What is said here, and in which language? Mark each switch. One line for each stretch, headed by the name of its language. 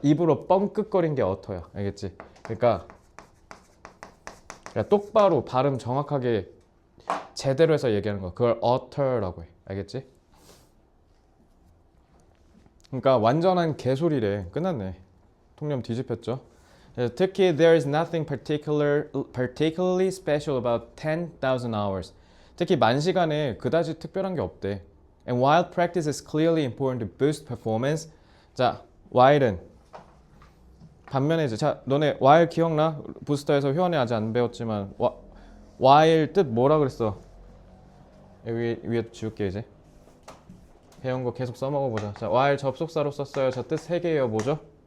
Korean: 입으로 뻥끗거린 게 utter야. 알겠지? 그러니까 똑바로 발음 정확하게 제대로 해서 얘기하는 거. 그걸 utter라고 해. 알겠지? 그러니까 완전한 개소리래. 끝났네. 통념 뒤집혔죠?
English: 특히 there is nothing particularly special about 10,000 hours.
Korean: 특히 만 시간에 그다지 특별한 게 없대.
English: And while practice is clearly important to boost performance.
Korean: 자, while은 반면에 이제 자, 너네 while 기억나? 부스터에서 효원이 아직 안 배웠지만 while 뜻 뭐라 그랬어? 여기 위에 지울게 이제. 배운 거 계속 써먹어 보자. 자, while 접속사로 썼어요. 저 뜻 세 개예요. 뭐죠?